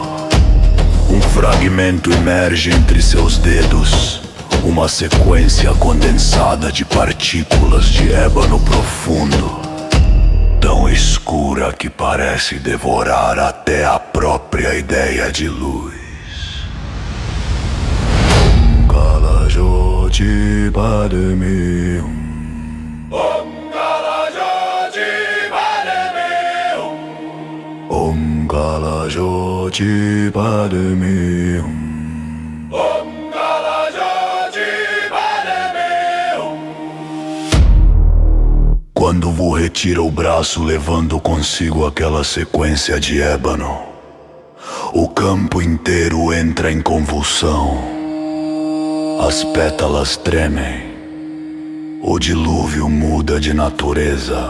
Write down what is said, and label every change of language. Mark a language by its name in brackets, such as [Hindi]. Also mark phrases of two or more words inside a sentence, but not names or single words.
[Portuguese] Um fragmento emerge entre seus dedos, uma sequência condensada de partículas de ébano profundo, tão escura que parece devorar até a própria ideia de luz. [Sanskrit] Om Kala Jyoti Padme. Om Kala Jyoti Padme. Om Kala Jyoti Padme. Om Kala Jyoti Padme. [Portuguese] Quando Wu retira o braço levando consigo aquela sequência de ébano, o campo inteiro entra em convulsão. As pétalas tremem. O dilúvio muda de natureza.